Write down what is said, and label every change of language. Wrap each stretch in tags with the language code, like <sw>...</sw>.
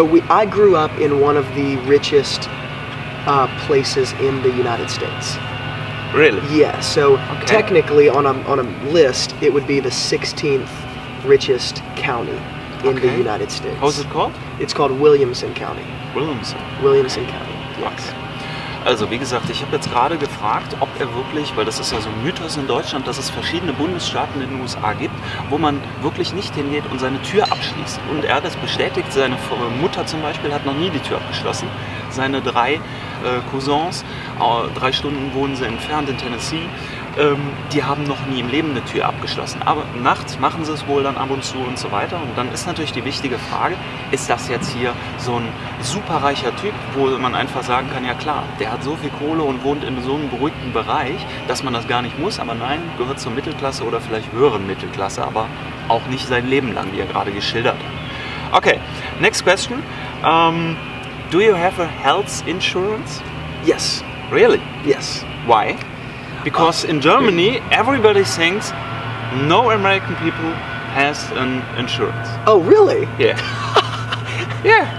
<en>I grew up in one of the richest places in the United States. Really? Yeah, so Okay. technically on a list, it would be the 16th richest county in the Okay. United States. How's it called? It's called Williamson County. Williamson County, yes.</en> <de>Also wie gesagt, ich habe jetzt gerade gefragt, ob er wirklich, weil das ist ja so ein Mythos in Deutschland, dass es verschiedene Bundesstaaten in den USA gibt, wo man wirklich nicht hingeht und seine Tür abschließt. Und er hat das bestätigt, seine Mutter zum Beispiel hat noch nie die Tür abgeschlossen. Seine 3 Cousins, 3 Stunden wohnen sie entfernt in Tennessee, die haben noch nie im Leben eine Tür abgeschlossen. Aber nachts machen sie es wohl dann ab und zu und so weiter. Und dann ist natürlich die wichtige Frage, ist das jetzt hier so ein superreicher Typ, wo man einfach sagen kann, ja klar, der hat so viel Kohle und wohnt in so einem beruhigten Bereich, dass man das gar nicht muss. Aber nein, gehört zur Mittelklasse oder vielleicht höheren Mittelklasse, aber auch nicht sein Leben lang, wie er gerade geschildert hat.</de> <en>Okay, next question. Do you have a health insurance? Yes. Really? Yes. Why? Because in Germany, everybody thinks no American people has an insurance. Oh, really? Yeah. Yeah.</en>